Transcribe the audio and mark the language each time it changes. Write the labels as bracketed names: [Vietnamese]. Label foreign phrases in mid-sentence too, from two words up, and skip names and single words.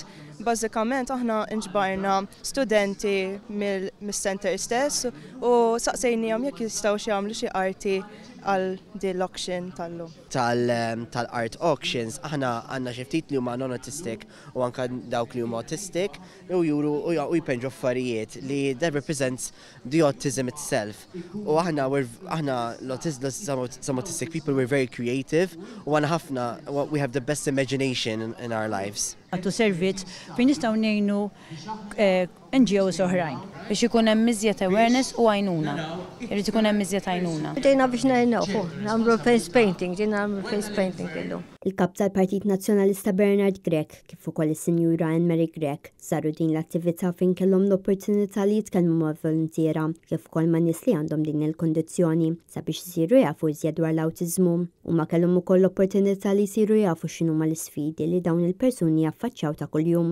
[Maltese] Bażikament aħna inġbarna studenti mis-center stess u saqsejnihom jekk jistgħu jagħmlu xi arti għal din l-auction tal-lum. Tal- [English] art auctions [Maltese] aħna għandna xi ftit li huma non-autistic u anke dawk li huma autistic u juru u jpenġu affarijiet li [English] that represents the autism itself. [Maltese] U aħna [English] some autistic people we're very creative [Maltese] u għandna ħafna [English] we have the best imagination in our lives. [Maltese] Għattu servizz fejn nistgħu ngħinu NGOs oħrajn biex ikun hemm miżjed awareness u għajnuna. Irid ikun hemm miżjed għajnuna. Ġejna biex nagħmlu [English] face painting, [Maltese] illum. Il-kap tal-Partit Nazzjonalista Bernard Grech kif ukoll is-Sinjura Anne-Marie Grech saru din l-attività fejn kellhom l-opportunità li jitkellmu ma' volontiera kif ukoll ma' nies li għandhom din il-kondizzjoni sabiex isiru jafu iżjed dwar l-awtiżmu u ma kellhom ukoll l-opportunità li jsiru jafu x'inhuma l-isfidi li dawn il-persuni jaffaċċjaw ta' kuljum.